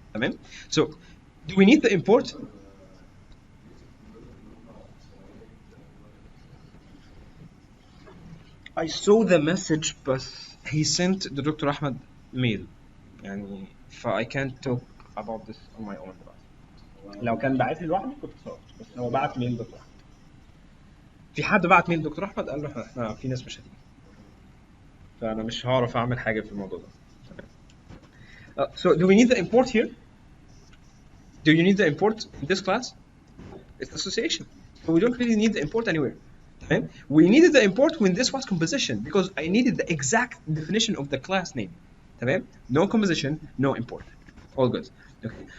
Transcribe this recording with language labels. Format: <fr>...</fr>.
<en>تمام? So do we need the import? I saw the message, but he sent the Dr. Ahmed mail. يعني I can't talk about this on my own دلوقتي.</en> <ar>لو كان باعت لي لوحدي كنت صورت، بس هو بعت ميل دكتور احمد. في حد بعت ميل دكتور احمد قال له احنا في ناس مش هتيجي، فانا مش هعرف اعمل حاجه في الموضوع ده.</ar> <en>So do we need the import here? Do you need the import in this class? It's association, so we don't really need the import anywhere. Okay? We needed the import when this was composition because I needed the exact definition of the class name. Okay? No composition, no import. All good. Okay.</en>